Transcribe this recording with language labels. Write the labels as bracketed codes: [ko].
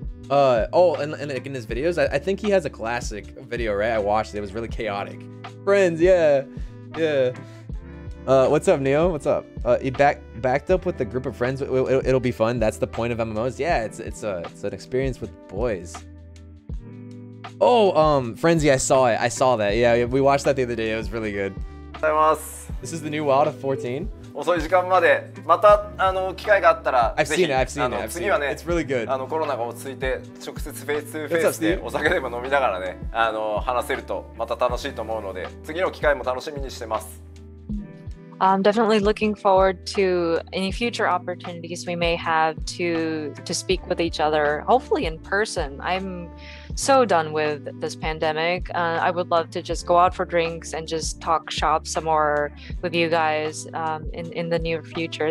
[en] Oh, and like in his videos, I think he has a classic video, right? I watched it. It was really chaotic. Friends, yeah. What's up, Neo? What's up? He backed up with a group of friends. It'll be fun. That's the point of MMOs. Yeah, it's an experience with boys. Oh, Frenzy, I saw it. I saw that. Yeah, we watched that the other day. It was really good. This is the new WoW of 14. [ja] 遅い時間までまた機会があったら [en] I've seen it. [ja] 次はね [en] It's really good. [ja] コロナが落ち着いて直接フェイス2フェイスでお酒でも飲みながらね話せるとまた楽しいと思うので次の機会も楽しみにしてます。 [en] I'm definitely looking forward to any future opportunities we may have to speak with each other, hopefully in person. I'm so done with this pandemic. I would love to just go out for drinks and just talk shop some more with you guys in the near future.